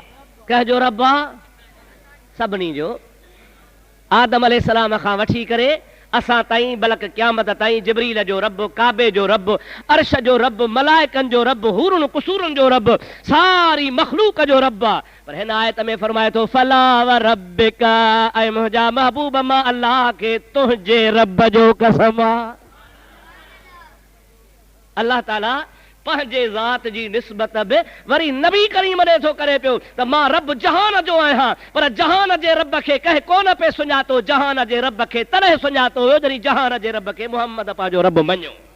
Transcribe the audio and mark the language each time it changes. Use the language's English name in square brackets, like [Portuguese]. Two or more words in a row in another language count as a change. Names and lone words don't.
[Sindhi] कंहिंजो रब आहे? सभिनी जो। आदम अलैहिस्सलाम खां वठी करे असां ताईं, बल्कि क़यामत ताईं जिब्रील जो रब, काबे जो रब, अर्श जो रब, मलाइकनि जो रब, हूरुन कुसूरन जो रब, सारी मखलूक जो रब आहे। पर हिन आयत में फरमाए थो [Arabic] فلا وربك, [Sindhi] ऐं मुंहिंजा महबूब मां अल्लाह खे तुंहिंजे रब जो कसम आहे। अल्लाह ताला पंहिंजे ज़ात जी निस्बत बि वरी नबी करीम ॾे थो करे पियो त मां रब जहान जो आहियां। पर जहान जे रब खे कंहिं कोन पे सुञातो। जहान जे रब खे तॾहिं सुञातो हुयो जॾहिं जहान जे रब खे मुहम्मद पंहिंजो रब मञियो।